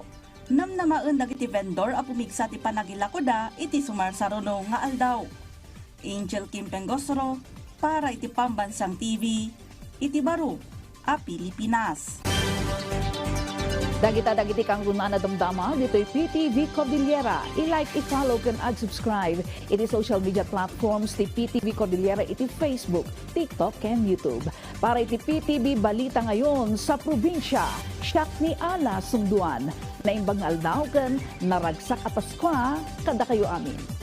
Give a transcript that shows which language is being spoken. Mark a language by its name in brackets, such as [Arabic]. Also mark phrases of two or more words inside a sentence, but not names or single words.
[Iloko] Namnamaen dagiti vendor a pumigsa ti panagilakoda iti sumarsaruno nga aldaw. Angel Kim Pengosro para iti Pambansang TV, iti baro a Pilipinas. Dagiti kang runana damdama, dito'y PTV Cordillera. [English] I-like, i-follow, can subscribe. [Iloko] Iti [English] social media platforms [Iloko] ti PTV Cordillera, iti Facebook, TikTok, and YouTube. Para iti PTV Balita [Filipino] ngayon sa probinsya, [Iloko] siyak ni Ala Sumduan. Naimbang aldaw ken naragsak a Paskwa, kada kayo amin.